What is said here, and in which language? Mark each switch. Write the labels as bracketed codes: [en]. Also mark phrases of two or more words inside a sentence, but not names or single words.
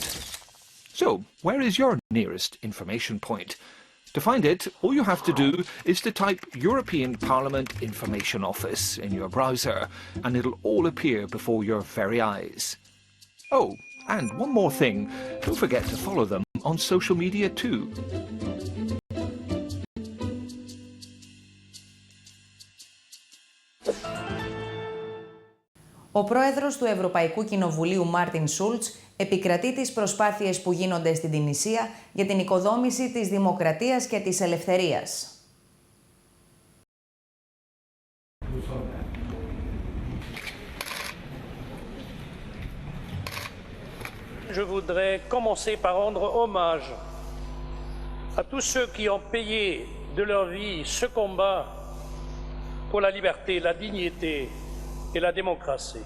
[en] So, where is your nearest information point? To find it, all you have to do is to type European Parliament Information Office in your browser, and it'll all appear before your very eyes. Oh, and one more thing, don't forget to follow them on social media too. [el] Ο πρόεδρος του Ευρωπαϊκού Κοινοβουλίου Μάρτιν Σούλτς επικρατεί τις προσπάθειες που γίνονται στην Τινησία για την οικοδόμηση της δημοκρατίας και της ελευθερίας. [fr] Je voudrais commencer par rendre hommage à tous ceux qui ont payé de leur vie ce combat pour la liberté, la dignité et la démocratie.